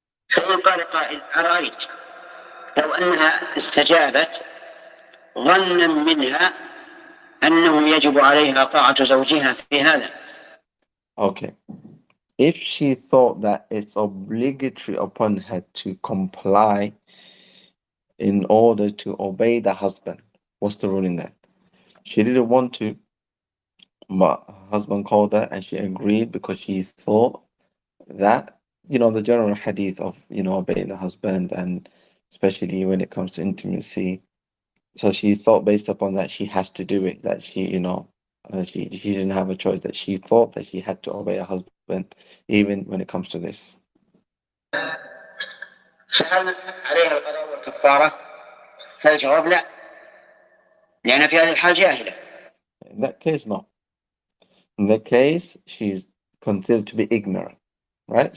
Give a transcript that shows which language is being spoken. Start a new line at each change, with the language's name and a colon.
Arabic: فإن قال قائل أرأيت لو أنها استجابت ظنا منها أنه يجب عليها طاعة زوجها في هذا.
English: Okay. If she thought that it's obligatory upon her to comply in order to obey the husband, what's the ruling then? She didn't want to, but her husband called her and she agreed because she thought that, the general hadith of, obeying the husband, and especially when it comes to intimacy. So she thought based upon that she has to do it, that she, She didn't have a choice, that she thought that she had to obey her husband even when it comes to this.
Arabic: فهل عليها القضاء والكفارة؟ فالجواب لا، لأن في هذه الحال جاهلة.
English: In that case, no. In that case, she's considered to be ignorant, right?